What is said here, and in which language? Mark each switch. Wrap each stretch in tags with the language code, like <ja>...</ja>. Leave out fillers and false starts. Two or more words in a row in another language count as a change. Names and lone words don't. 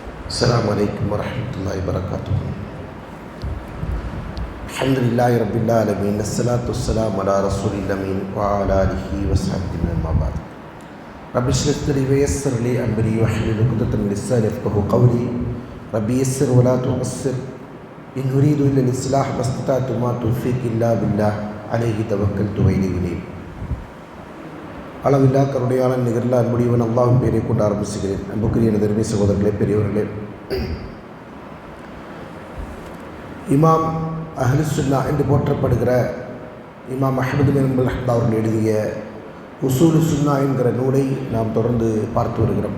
<ar>السلام عليكم ورحمة الله وبركاته. الحمد لله رب العالمين، الصلاة والسلام على رسول الأمين وعلى آله وصحبه أما بعد. رب اشرح لي ويسر لي أمري واحلل عقدة من لساني يفقهوا قولي. رب يسر ولا تعسر، إن أريد إلا الإصلاح ما استطعت وما توفيقي إلا بالله عليه توكلت وإليه أنيب.</ar> <ta>அளவில்லா கருணையாளன் நிகரில்லா அன்புடையவன் அல்லாஹ்வின் பெயரை கொண்டு ஆரம்பிச்சுகிறேன். அன்புக்குரிய எனதருமை சகோதரர்களே, பெரியவர்களே, இமாம்</ta> <ar>أهل السنة</ar> <ta>என்று போற்றப்படுகிற இமாம் அஹ்மது பின் ஹம்பல் அவர்கள் எழுதிய உசூல் சுன்னா என்கிற நூலை நாம் தொடர்ந்து பார்த்து வருகிறோம்.</ta>